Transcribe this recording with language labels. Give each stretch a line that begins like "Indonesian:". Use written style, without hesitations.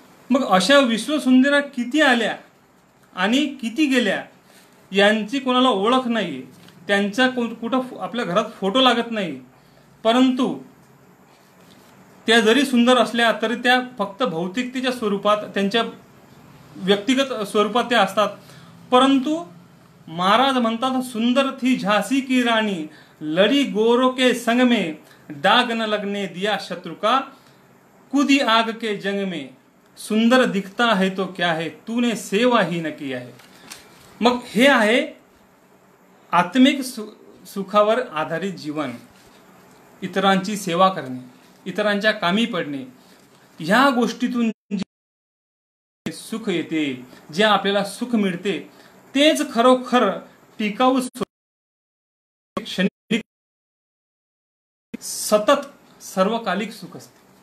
Marathi: मग अशा विश्वसुंदऱ्या किती आल्या आणि किती गेल्या यांची कोणाला ओळख नाही. त्यांच्या कुठं आपल्या घरात फोटो लागत नाही. परंतु त्या जरी सुंदर असल्या तरी त्या फक्त भौतिकतेच्या स्वरूपात त्यांच्या व्यक्तिगत स्वरूपात त्या असतात. परंतु महाराज म्हणतात,
Hindi: सुंदर थी झांसी की राणी, लड़ी गोरों के संग में, दाग न लगने दिया शत्रु का, कूदी आग के जंग में, सुंदर दिखता है तो क्या है, तूने सेवा ही न किया है.
Marathi: मग हे आहे आत्मिक सुखावर आधारित जीवन. इतरांची सेवा करणे, इतरांच्या कामी पडणे, ह्या गोष्टीतून सुख येते, जे आपल्याला सुख मिळते तेच खरोखर टिकाऊ क्षणिक सतत सर्वकालिक सुख असते.